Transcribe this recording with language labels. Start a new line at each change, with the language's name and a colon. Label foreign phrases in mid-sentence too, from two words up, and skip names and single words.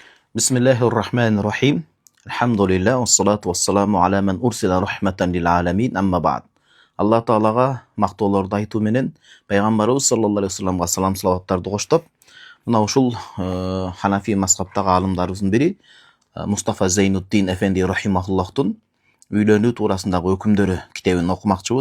Arabic: بسم الله الرحمن الرحيم. الحمد لله، والصلاة والسلام على من أرسل رحمة للعالمين، أما بعد.
Kyrgyz: Алла Таалага мактоолорду айтуу менен пайгамбарыбыз
Arabic: صلى الله عليه وسلم
Kyrgyz: салам салаваттарды коштоп, мына ушул Ханафи мазхабтагы аалымдарыбыздын бири Мустафа Зейнуддин Эфенди рахимахуллахтун үйлөнүү туурасындагы өкүмдөрү китебин окумакчыбыз.